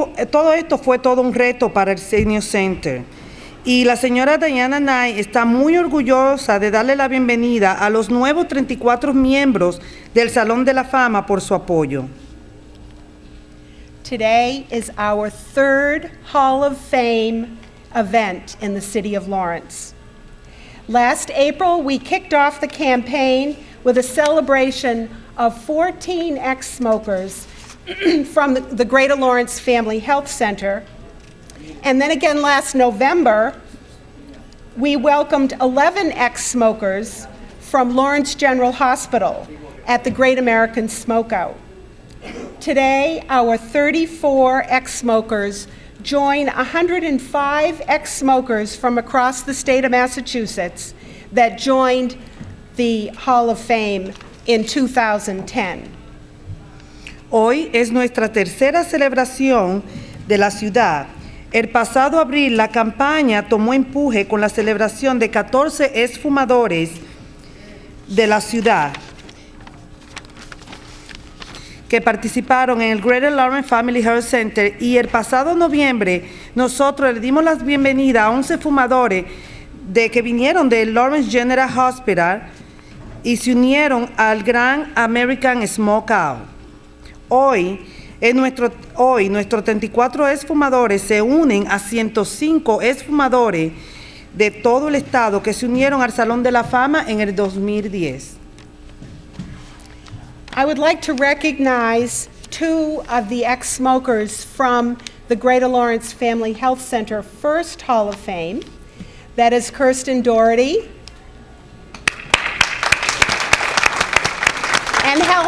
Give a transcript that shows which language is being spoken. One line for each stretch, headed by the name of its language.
Spanish: Todo esto fue todo un reto para el Senior Center. Y la señora Diana Knight está muy orgullosa de darle la bienvenida a los nuevos 34 miembros del Salón de la Fama por su apoyo.
English: Today is our third Hall of Fame event in the city of Lawrence. Last April, we kicked off the campaign with a celebration of 14 ex-smokers from the Greater Lawrence Family Health Center. And then again last November, we welcomed 11 ex-smokers from Lawrence General Hospital at the Great American Smokeout. Today, our 34 ex-smokers join 105 ex-smokers from across the state of Massachusetts that joined the Hall of Fame in 2010.
Spanish: Hoy es nuestra tercera celebración de la ciudad. El pasado abril, la campaña tomó empuje con la celebración de 14 exfumadores de la ciudad que participaron en el Greater Lawrence Family Health Center, y el pasado noviembre nosotros le dimos la bienvenida a 11 fumadores que vinieron del Lawrence General Hospital y se unieron al Gran American Smokeout. Hoy, nuestros 34 exfumadores se unen a 105 exfumadores de todo el estado que se unieron al Salón de la Fama en el 2010.
English: I would like to recognize two of the ex-smokers from the Greater Lawrence Family Health Center First Hall of Fame. That is Kirsten Doherty and